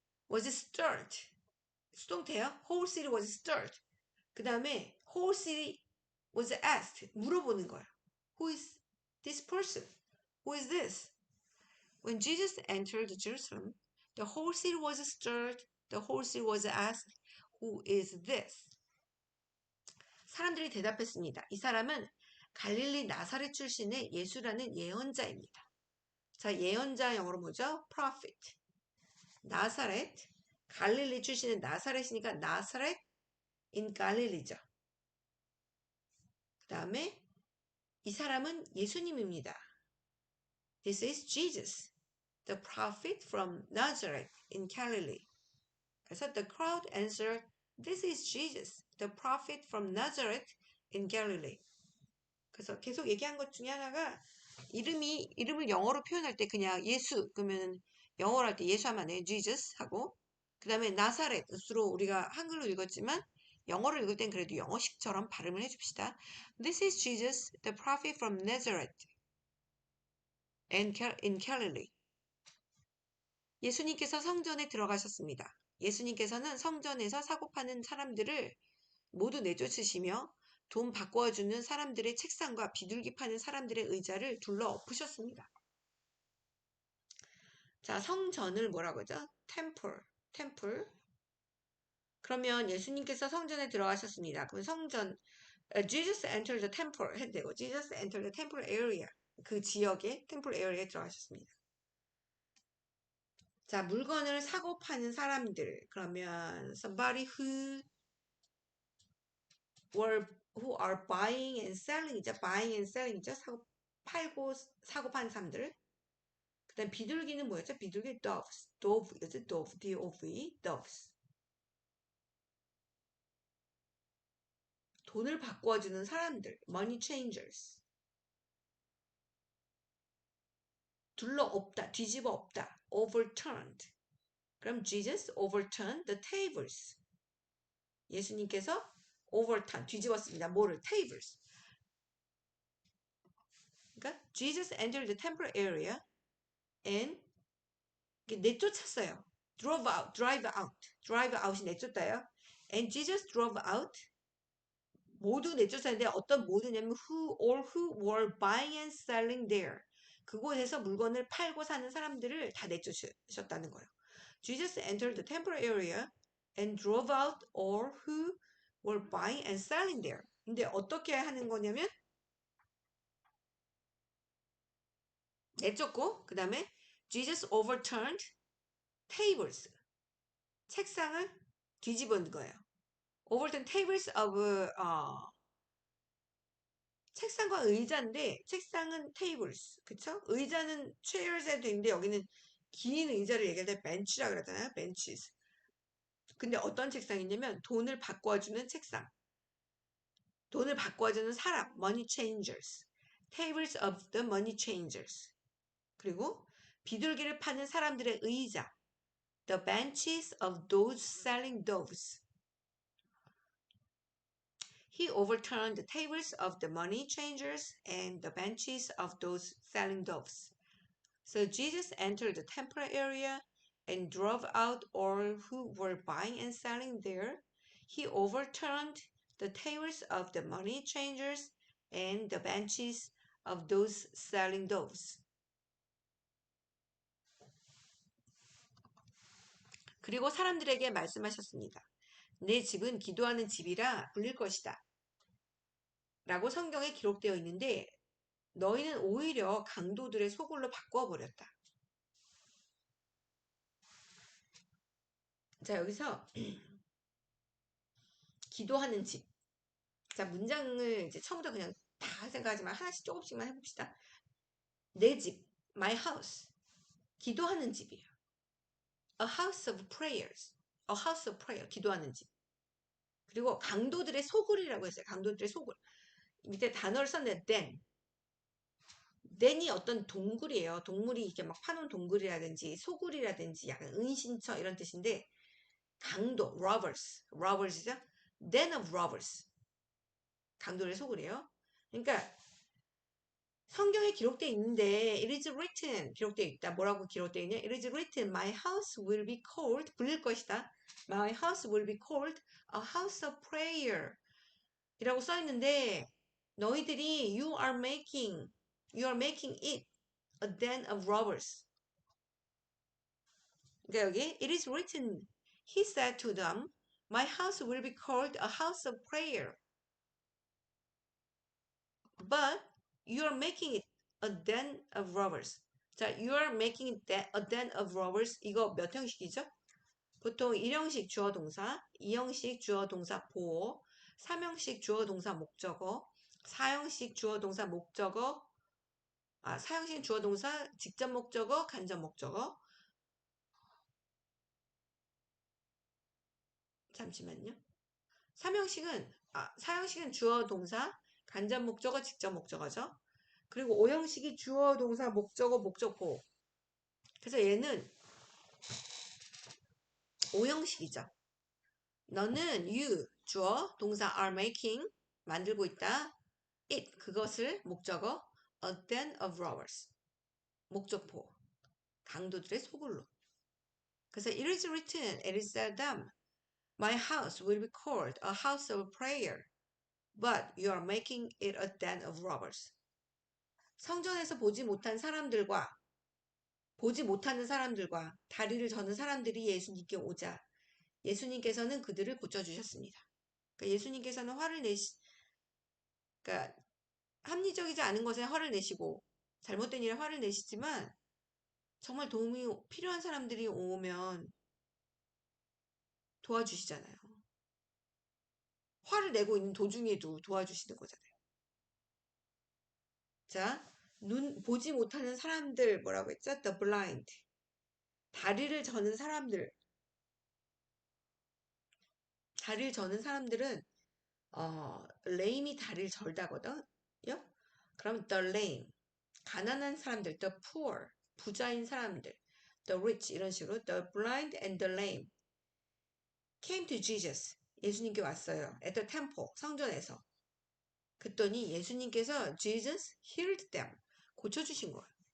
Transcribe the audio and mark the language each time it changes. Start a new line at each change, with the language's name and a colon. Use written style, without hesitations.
English: Was stirred 수동태요. Whole city was stirred.
Korean: 그 다음에
English: whole city was asked
Korean: 물어보는 거예요.
English: Who is this person? Who is this? When Jesus entered Jerusalem, the whole city was stirred. The whole city was asked, Who is this?
Korean: 사람들이 대답했습니다. 이 사람은 갈릴리 나사렛 출신의 예수라는 예언자입니다. 자, 예언자 영어로 뭐죠? Prophet. 나사렛, 갈릴리 출신의 나사렛이니까 나사렛 in 갈릴리죠. 그 다음에 이 사람은 예수님입니다.
English: This is Jesus, the prophet from Nazareth in Galilee. 그래서 the crowd answered, This is Jesus, the prophet from Nazareth in Galilee.
Korean: 그래서 계속 얘기한 것 중에 하나가 이름을 영어로 표현할 때 그냥 예수 그러면 영어로 할 때 예수 하면 안 돼요. Jesus 하고 그 다음에 나사렛으로 우리가 한글로 읽었지만 영어로 읽을 땐 그래도 영어식처럼 발음을 해줍시다.
English: This is Jesus, the prophet from Nazareth in Galilee.
Korean: 예수님께서 성전에 들어가셨습니다. 예수님께서는 성전에서 사고 파는 사람들을 모두 내쫓으시며 돈 바꿔주는 사람들의 책상과 비둘기 파는 사람들의 의자를 둘러 엎으셨습니다. 자, 성전을 뭐라고 하죠? 템플. 그러면 예수님께서 성전에 들어가셨습니다.
English: 그럼 성전 Jesus entered the temple
Korean: 해도 되고
English: Jesus entered the temple area
Korean: 그 지역의
English: temple area에 들어가셨습니다.
Korean: 자, 물건을 사고 파는 사람들 그러면
English: somebody who are buying and selling
Korean: 이죠.
English: buying and selling이죠.
Korean: 팔고 사고 파는 사람들. 그다음 비둘기는 뭐였죠? 비둘기
English: doves, dove였죠. dove, D-O-V, doves.
Korean: 돈을 바꿔주는 사람들,
English: money changers.
Korean: 둘러 엎다, 뒤집어 엎다, overturned.
English: 그럼 Jesus overturned the tables.
Korean: 예수님께서 overturn, 뒤집었습니다. 뭐를? tables. 그러니까
English: Jesus entered the temple area and
Korean: 내쫓았어요.
English: drive out이 내쫓다요. And Jesus drove out
Korean: 모두 내쫓았는데 어떤 모두냐면
English: all who were buying and selling there.
Korean: 그곳에서 물건을 팔고 사는 사람들을 다 내쫓으셨다는 거예요.
English: Jesus entered the temple area and drove out all who were buying and selling there.
Korean: 근데 어떻게 하는 거냐면 내쫓고 그 다음에
English: Jesus overturned tables.
Korean: 책상을 뒤집은 거예요.
English: overturned tables of
Korean: 책상과 의자인데 책상은 tables 그쵸? 의자는 chairs에도 있는데 여기는 긴 의자를 얘기할 때 bench라 그러잖아요.
English: benches.
Korean: 근데 어떤 책상이냐면 돈을 바꿔주는 책상. 돈을 바꿔주는 사람
English: money changers. tables of the money changers.
Korean: 그리고 비둘기를 파는 사람들의 의자
English: the benches of those selling doves. He overturned the tables of the money changers and the benches of those selling doves. So Jesus entered the temple area and drove out all who were buying and selling there. He overturned the tables of the money changers and the benches of those selling doves.
Korean: 그리고 사람들에게 말씀하셨습니다. 내 집은 기도하는 집이라 불릴 것이다. 라고 성경에 기록되어 있는데 너희는 오히려 강도들의 소굴로 바꿔버렸다. 자, 여기서 기도하는 집. 자, 문장을 이제 처음부터 그냥 다 생각하지만 하나씩 조금씩만 해봅시다. 내 집,
English: my house.
Korean: 기도하는 집이에요.
English: A house of prayers. A house of prayer.
Korean: 기도하는 집. 그리고 강도들의 소굴이라고 했어요. 강도들의 소굴. 밑에 단어를 썼는데 den. den이 어떤 동굴이에요. 동물이 이렇게 막 파놓은 동굴이라든지 소굴이라든지 약간 은신처 이런 뜻인데 강도, robbers이죠.
English: den of robbers.
Korean: 강도의 소굴이에요. 그러니까 성경에 기록되어 있는데
English: it is written
Korean: 기록되어 있다. 뭐라고 기록되어 있냐?
English: It is written my house will be called
Korean: 불릴 것이다.
English: My house will be called a house of prayer
Korean: 이라고 써 있는데 너희들이
English: you are making it a den of robbers. 그러니까 여기 it is written he said to them my house will be called a house of prayer. But you are making it a den of robbers. 자, you are making it a den of robbers.
Korean: 이거 몇 형식이죠? 보통 1형식 주어 동사, 2형식 주어 동사 보어, 3형식 주어 동사 목적어, 4형식 주어 동사 목적어, 4형식 주어 동사 직접 목적어, 간접 목적어. 잠시만요. 4형식은 주어 동사, 간접 목적어, 직접 목적어죠. 그리고 5형식이 주어 동사 목적어, 목적보. 그래서 얘는 5형식이죠. 너는 you 주어 동사
English: are making
Korean: 만들고 있다. it 그것을 목적어
English: a den of robbers
Korean: 목적보 강도들의 소굴로.
English: 그래서 it is written, it is said them my house will be called a house of prayer but you are making it a den of robbers.
Korean: 성전에서 보지 못하는 사람들과 보지 못하는 사람들과 다리를 저는 사람들이 예수님께 오자 예수님께서는 그들을 고쳐주셨습니다. 그러니까 예수님께서는 그러니까 합리적이지 않은 것에 화를 내시고 잘못된 일에 화를 내시지만 정말 도움이 필요한 사람들이 오면 도와주시잖아요. 화를 내고 있는 도중에도 도와주시는 거잖아요. 자, 보지 못하는 사람들 뭐라고 했죠?
English: The blind.
Korean: 다리를 저는 사람들. 다리를 저는 사람들은 lame이 다리를 절다거든요. 그럼 the lame. 가난한 사람들,
English: the poor.
Korean: 부자인 사람들,
English: the rich
Korean: 이런 식으로
English: the blind and the lame came to Jesus.
Korean: 예수님께 왔어요.
English: At the temple.
Korean: 성전에서. 그랬더니 예수님께서
English: Jesus healed them.
Korean: 고쳐주신 거예요.